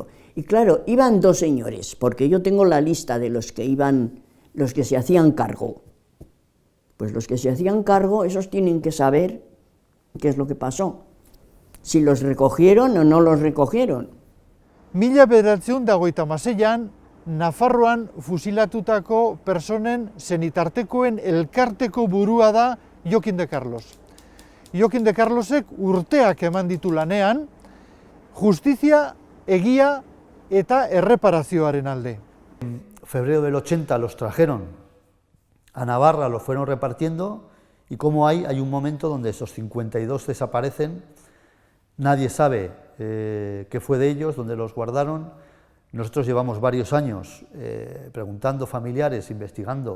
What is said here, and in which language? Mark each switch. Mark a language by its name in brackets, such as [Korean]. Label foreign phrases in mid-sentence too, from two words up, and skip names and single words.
[Spanish] Y claro, iban 2 señores, porque yo tengo la lista de los que iban, los que se hacían cargo. Pues los que se hacían cargo, esos tienen que saber qué es lo que pasó. Si los recogieron o no los recogieron. [Basque] 1956an Nafarroan fusilatutako personen senitartekoen elkarteko burua da Jokin de Carlos. Jokin de Carlosek urteak eman ditu lanean, justizia, egia eta erreparazioaren alde. [Spanish] En febrero del 80 los trajeron a Navarra, los fueron repartiendo, y como hay un momento donde esos 52 desaparecen, nadie sabe qué fue de ellos, dónde los guardaron. Nosotros llevamos varios años preguntando familiares, investigando.